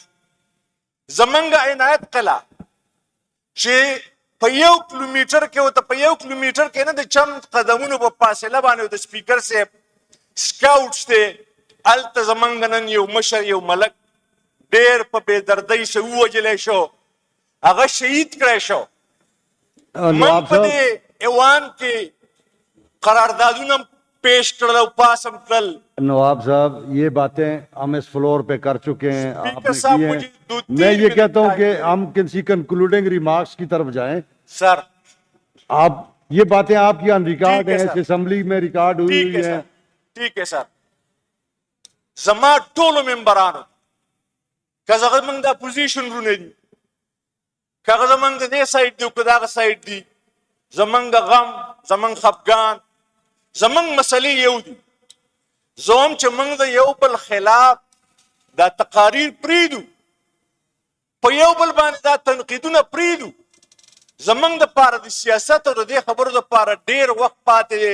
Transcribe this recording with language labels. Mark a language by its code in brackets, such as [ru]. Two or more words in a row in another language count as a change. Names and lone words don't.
[ps] زمونږ عنایت قلعه چې په 1 کیلومیټر کې ورته په 1 کیلومیټر کې نه د چند قدمونو په فاصله باندې د سپیکر صاحب سکاوټس دی، هلته زمونږ نن یو مشر یو ملک ډېر په بېدردۍ سره ووژلی شو، هغه شهید کړی شو. موږ په دې ایوان کې قراردادونه پیش کړل او پاسم کړل. [ur] نواب صاحب یہ باتیں ہم اس فلور پہ کر چکے ہیں، آپ نے کی ہیں. میں یہ کہتا ہوں کہ ہم کسی [en] concluding remarks [ur] کی طرف جائیں. सर آپ یہ باتیں آپ کی [en] on record [ur] ہے، اسمبلی میں ریکارڈ ہوئی ہے. ٹھیک ہے سر, [ps] زما ټولو ممبرانو که زمونږ د اپوزیشن رونه دي، که هغه زمونږ د دې سایډ دي او که د هغه سایډ دي، زمونږ غم زمونږ خفګان زمونږ مسلې یو دي. زه هم چې موږ د یو بل خلاف دا تقاریر پرېږدو، په یو بل باندې دا تنقیدونه پرېږدو، زمونږ دپاره د سیاست او د دې خبرو دپاره ډېر وخت پاتې دی.